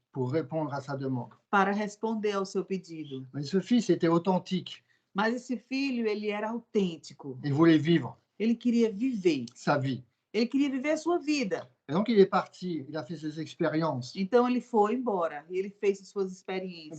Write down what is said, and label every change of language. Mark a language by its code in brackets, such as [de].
[fr] Pour répondre à sa demande. [pt] Para responder ao seu pedido. [fr] Mais ce fils était authentique. [pt] Mas esse filho, ele era autêntico. [fr] Il voulait vivre. [pt] Ele queria viver. [fr] Sa vie. [pt] Ele queria viver a sua vida. [fr] Et donc il est parti, il a fait ses expériences. [pt] Então ele foi embora, ele fez suas experiências.